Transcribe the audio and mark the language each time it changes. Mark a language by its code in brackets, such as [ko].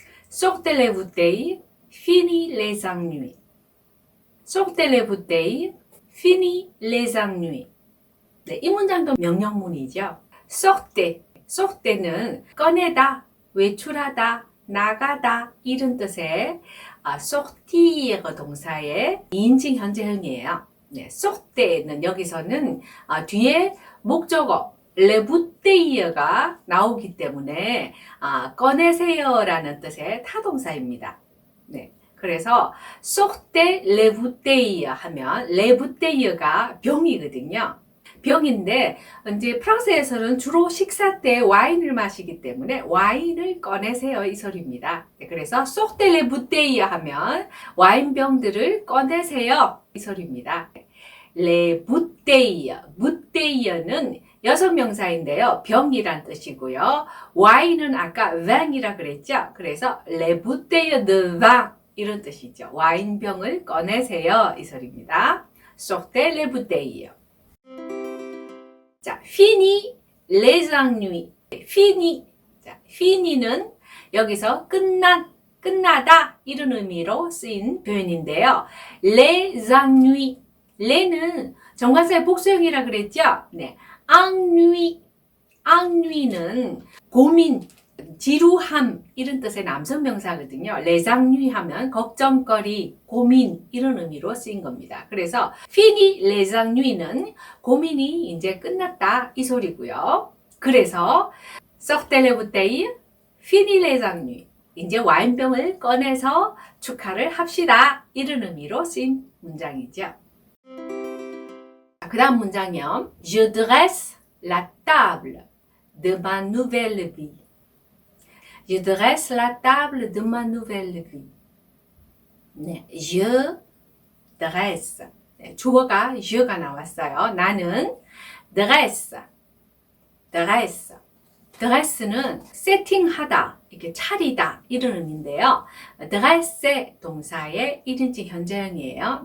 [fr] Sortez les bouteilles, fini les ennuis. Sortez les bouteilles, fini les ennuis. [ko] 네, 이 문장도 명령문이죠. sortez, sortez는 꺼내다, 외출하다, 나가다 이런 뜻의 sortir 동사의 2인칭 현재형이에요. 네, sortez는 여기서는 뒤에 목적어 [fr] les bouteilles [ko] 가 나오기 때문에 꺼내세요라는 뜻의 타동사입니다. 네, 그래서 [fr] sortez les bouteilles [ko] 하면 [fr] les bouteilles [ko] 가 병이거든요. 병인데 이제 프랑스에서는 주로 식사 때 와인을 마시기 때문에 와인을 꺼내세요 이 소리입니다. 네, 그래서 [fr] sortez les bouteilles [ko] 하면 와인병들을 꺼내세요 이 소리입니다. [fr] les bouteilles, [ko] bouteille는 여성 명사인데요. 병이란 뜻이고요. 와인은 아까 vin이라 그랬죠. 그래서 [fr] les bouteilles de vin [ko] 이런 뜻이죠. 와인병을 꺼내세요 이 소리입니다. [fr] sortez les bouteilles. 자, fini les ennuis. fini. [ko] 자, fini는 여기서 끝나다 이런 의미로 쓰인 표현인데요. [fr] les ennuis. [ko] les는 정관사의 복수형이라 그랬죠? [fr] 네. ennui. [ko] ennui는 고민, 지루함 이런 뜻의 남성 명사거든요. [fr] les ennuis [ko] 하면 걱정거리, 고민 이런 의미로 쓰인 겁니다. 그래서 [fr] fini les ennuis [ko] 는 고민이 이제 끝났다 이 소리고요. [fr] 그래서 sortez les bouteilles, fini les ennuis. [ko] 이제 와인병을 꺼내서 축하를 합시다 이런 의미로 쓰인 문장이죠. 그 다음 문장이요. [fr] Je dresse la table de ma nouvelle vie. Je dresse la table de ma nouvelle vie. 네, je dresse. [ko] 네, 주어가 je가 나왔어요. 나는 dresse. 드레스는 세팅하다, 이렇게 차리다 이런 의미인데요. 드레세 동사의 1인칭 현재형이에요.